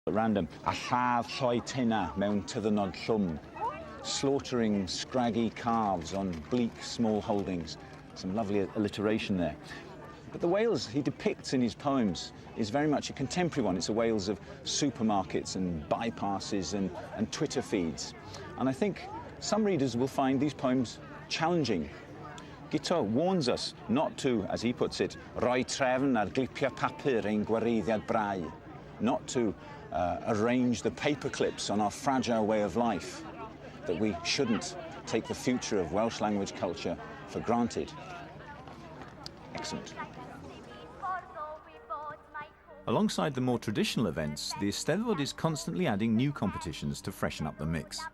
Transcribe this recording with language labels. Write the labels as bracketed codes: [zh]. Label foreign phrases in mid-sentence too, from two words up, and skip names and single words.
[en] At random, [cy] a lladd lloi tenna mewn tyddynod llwm, [en] slaughtering scraggy calves on bleak small holdings. Some lovely alliteration there. But the Wales he depicts in his poems is very much a contemporary one. It's a Wales of supermarkets and bypasses and Twitter feeds. And I think some readers will find these poems challenging. Guto warns us not to, as he puts it, [cy] roi trefn ar glipia papur ein gwareiddiad brau, [en] not to arrange the paper clips on our fragile way of life, that we shouldn't take the future of Welsh language culture for granted. Excellent. Alongside the more traditional events, the Eisteddfod is constantly adding new competitions to freshen up the mix.